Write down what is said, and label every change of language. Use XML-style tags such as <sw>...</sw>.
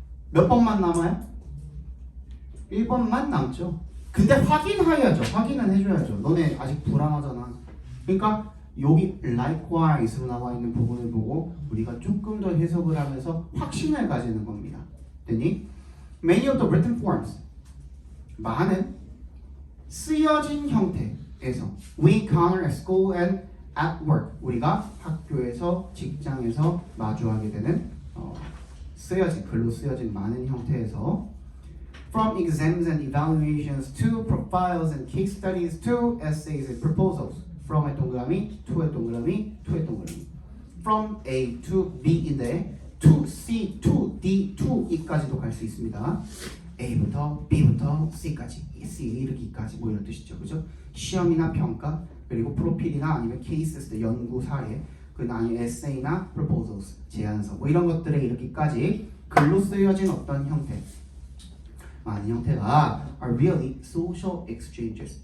<ko>몇 번만 남아요? 1번만 남죠. 근데 확인해야죠. 확인은 해줘야죠. 너네 아직 불안하잖아. 그러니까 여기 likewise로 나와 있는 부분을 보고 우리가 조금 더 해석을 하면서 확신을 가지는 겁니다. 됐니?</ko> <en>Many of the written forms</en> <ko>많은 쓰여진 형태에서</ko> <en>we encounter at school and at work</en> <ko>우리가 학교에서 직장에서 마주하게 되는</ko> <en>쓰여진 글로 쓰여진 많은 형태에서 from exams and evaluations to profiles and case studies to essays and proposals from의 동그라미 to의 동그라미 to의 동그라미 from A to B인데 to C to D to E</en> <ko>까지도 갈 수 있습니다. A부터 B부터 C까지 C 이르기까지 뭐 이런 뜻이죠. 그죠? 시험이나 평가 그리고 프로필이나 아니면 케이스 연구 사례 그리고 아니면 에세이나 proposals 제안서 뭐 이런 것들에 이르기까지 글로 쓰여진 어떤 형태 많은 형태가</ko> <en>are really social exchanges.</en>